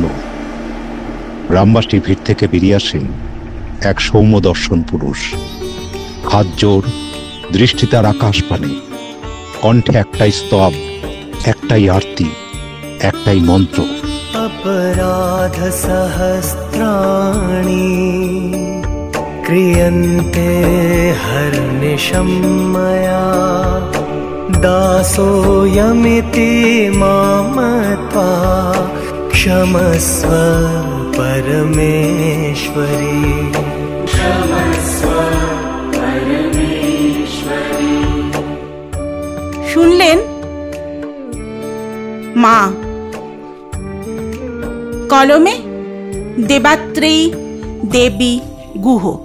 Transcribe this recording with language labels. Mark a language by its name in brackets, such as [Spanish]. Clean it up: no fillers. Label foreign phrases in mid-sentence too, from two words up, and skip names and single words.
[Bangla] গ্রামবাসীর ভিড় থেকে বেরিয়ে আসেন এক সৌম্য দর্শন পুরুষ। হাত জোর, দৃষ্টি তার আকাশ পানে, কণ্ঠে একটাই স্তব, একটাই আরতি, একটাই মন্ত্র। [Sanskrit] अपराध सहस्राणि क्रियन्ते हर्निशं मया दासोऽयमिति मामत्वा क्षमस्व परमेश्वरी। [Bangla] শুনলেন মা, কলমে দেবাত্রেয়ী দেবী গুহ।